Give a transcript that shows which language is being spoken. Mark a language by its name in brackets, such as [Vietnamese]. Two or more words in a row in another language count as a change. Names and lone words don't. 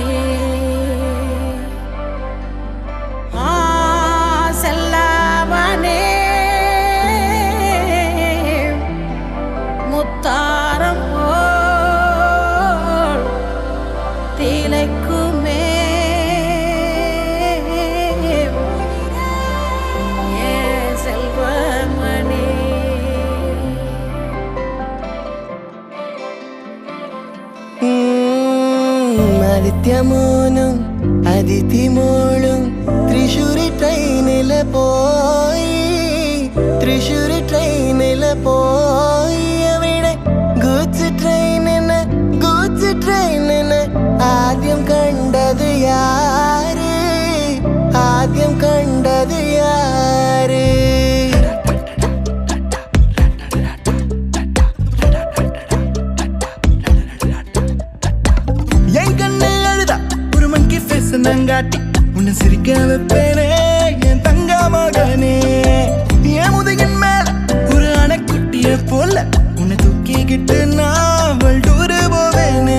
[Tamil] செல்லவனே முத்தாரம் போல் திளைக்குமே ஏன் செல்வமணி. [Malayalam] ആദിത്യമോനും അതിഥിമോളും തൃശ്ശൂരി ട്രെയിനില് പോയി. തൃശ്ശൂരി ട്രെയിനില് പോയി. അവിടെ ഗൂഡ്സ് ട്രെയിനിന് ആദ്യം കണ്ടത് യാര്? ആദ്യം കണ്ടത് യാര്? [Tamil] என் கண்ணு அழுதா ஒரு [English] monkey face [Tamil] நங்காட்டி உன்னை சிரிக்க வைப்பேனே என் தங்க மகனே. என் முதுகின் மேல ஒரு அணைக்குட்டிய போல உன்னை தூக்கிக்கிட்டு நான் டூரு போவேனே.